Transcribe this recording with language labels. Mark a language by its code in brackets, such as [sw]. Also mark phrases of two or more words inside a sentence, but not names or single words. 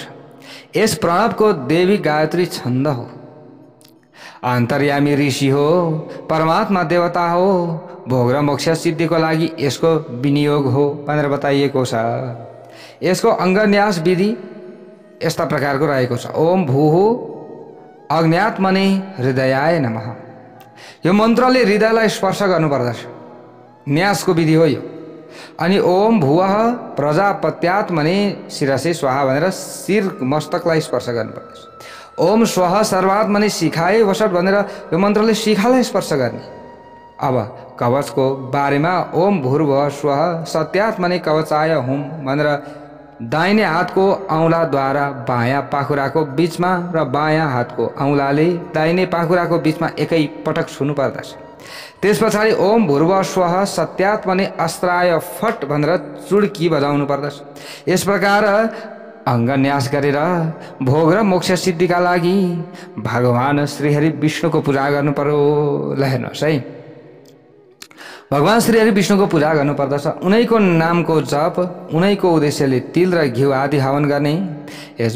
[ne] यस प्रणवको देवी गायत्री छन्द हो। अन्तर्यामी ऋषि हो। परमात्मा देवता हो। भोग र मोक्ष सिद्धिको लागि यसको विनियोग हो भनेर बताइएको छ। यसको अङ्गन्यास विधि यस्ता प्रकारको रहेको छ। [sa] ओम भूः अज्ञात्मने हृदयाय नमः। [ne] यो मन्त्रले हृदयलाई स्पर्श गर्नुपर्दछ। न्यासको विधि हो यो। अनि [sa] ओम भुवः प्रजापत्यात्मने शिरसे स्वाहा [ne] भनेर शिर मस्तकलाई स्पर्श गर्नुपर्दछ। [sa] ओम स्वः सर्वात्मने शिखाय वसत [ne] भनेर यो मन्त्रले शिखालाई स्पर्श गर्ने। अब कवचको बारेमा [sa] ओम भूर्भुवः स्वः सत्यात्मने कवचाय हुम [ne] भनेर दाहिने हातको औँलाद्वारा बायाँ पाखुराको बीचमा र बायाँ हातको औँलाले दाहिने पाखुराको बीचमा एकै पटक छुनु पर्दछ। त्यस पछाडि [sa] ओम भूर्भुवः स्वः सत्यात्मने अस्त्राय फट [ne] भनेर चुड्की बजाउनु पर्दछ। यस प्रकार अङ्गन्यास गरेर भोग र मोक्ष सिद्धिका लागि भगवान श्रीहरि विष्णुको पूजा गर्नु पर्यो। ल हेर्नुहोस् है, भगवान श्रीहरि विष्णुको पूजा गर्नुपर्दछ। उनैको नामको जप, उनैको उद्देश्यले तिल र घिउ आदि हवन गर्ने।